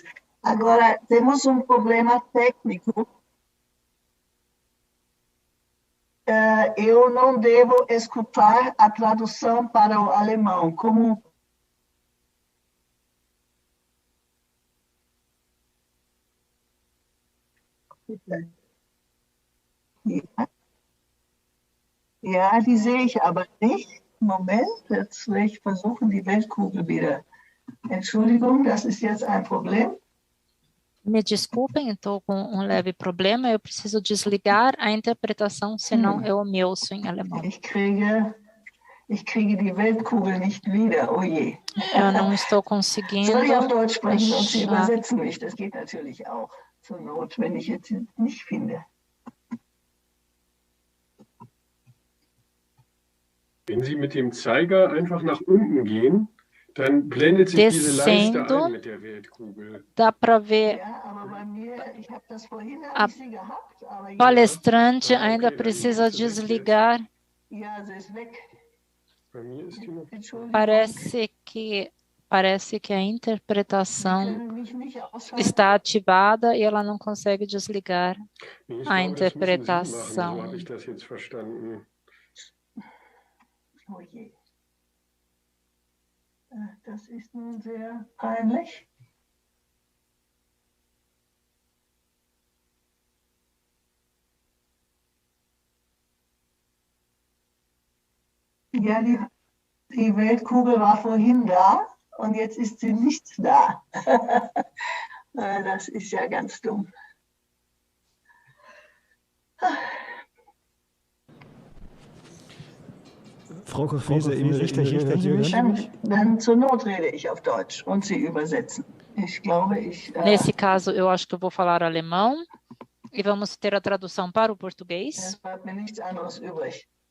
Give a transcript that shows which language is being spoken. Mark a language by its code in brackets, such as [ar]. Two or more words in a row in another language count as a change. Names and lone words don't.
[pt] Agora, temos um problema técnico. Eu não devo escutar a tradução para o alemão. [de] Como ja, die sehe ich aber nicht. Moment, jetzt will ich versuchen, die Weltkugel wieder. Entschuldigung, das ist jetzt ein Problem. [pt] Me desculpem, estou com um leve problema. Eu preciso desligar a interpretação, senão eu me ouço em alemão. [de] Ich kriege die Weltkugel nicht wieder. Oh je. [pt] Eu não estou conseguindo. [de] Soll ich auf Deutsch sprechen und Sie übersetzen mich? Das geht natürlich auch. Zur Not, wenn ich jetzt nicht finde. Wenn Sie mit dem Zeiger einfach nach unten gehen, dann blendet sich diese Leiste ein mit der Weltkugel. [pt] Dá para ver a palestrante ainda precisa desligar. Parece que a interpretação está ativada e ela não consegue desligar a interpretação. [de] Oh je. Das ist nun sehr peinlich. Ja, die Weltkugel war vorhin da und jetzt ist sie nicht da. Das ist ja ganz dumm. Frau Koch-Weser, Ihnen richtig, dann zur Not rede ich auf Deutsch und Sie übersetzen. Ich glaube, [pt] Nesse caso, eu acho que eu vou falar alemão e vamos ter a tradução para o português. [de] Es bleibt mir nichts anderes übrig.